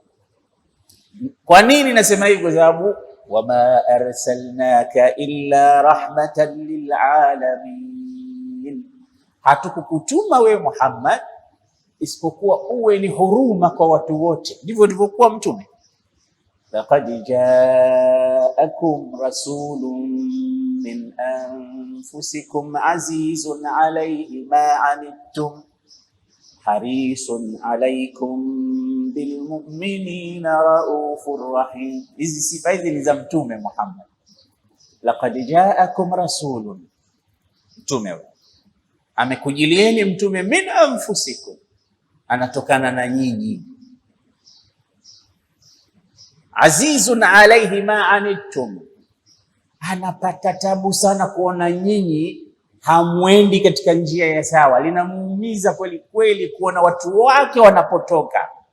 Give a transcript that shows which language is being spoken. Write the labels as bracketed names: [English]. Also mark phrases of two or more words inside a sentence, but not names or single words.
[Swahili] Kwa nini nasema hivi? Kwa sababu [Arabic] وما أرسلناك إلا رحمة للعالمين, [Swahili] hatukukutuma we Muhammad isipokuwa uwe ni huruma kwa watu wote. Ndivyo ndivyokuwa mtume. [Arabic] لقد جاءكم رسول من أنفسكم عزيز عليه ما عنتم حريص عليكم بالمؤمنين رؤوف رحيم. [Swahili] Hizi sifa hizi ni za mtume Muhammad. [Arabic] لقد جاءكم رسول, [Swahili] mtume amekujilieni, mtume [Arabic] من أنفسكم, [Swahili] anatokana na nyinyi, [Arabic] عزيز عليه ما عنتم, [Swahili] anapata tabu sana kuona nyinyi hamwendi katika njia ya sawa, linamuumiza kweli kweli kuona watu wake wanapotoka.